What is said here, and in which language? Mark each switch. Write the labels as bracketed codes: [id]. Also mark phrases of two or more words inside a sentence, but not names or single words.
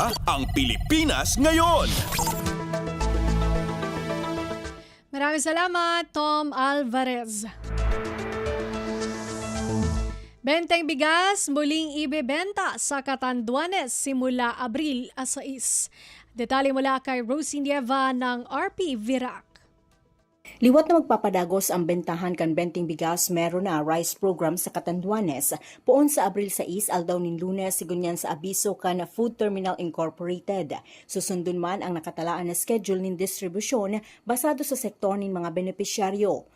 [tl] Dito sa Ang Pilipinas Ngayon. Maraming salamat, Tom Alvarez. Benteng bigas muling ibebenta sa Catanduanes simula Abril 6. Detalye mula kay Rosie Nieva ng RP Virac. [bik] Liwat na magpapadagos ang bentahan kan benteng bigas meron na [en] rice program [bik] sa Catanduanes poon sa Abril 6 aldaw nin Lunes sigunyan sa abiso kan Food Terminal Incorporated. Susundon man ang nakatalaan na schedule nin distribusyon basado sa sektor nin mga benepisyaryo.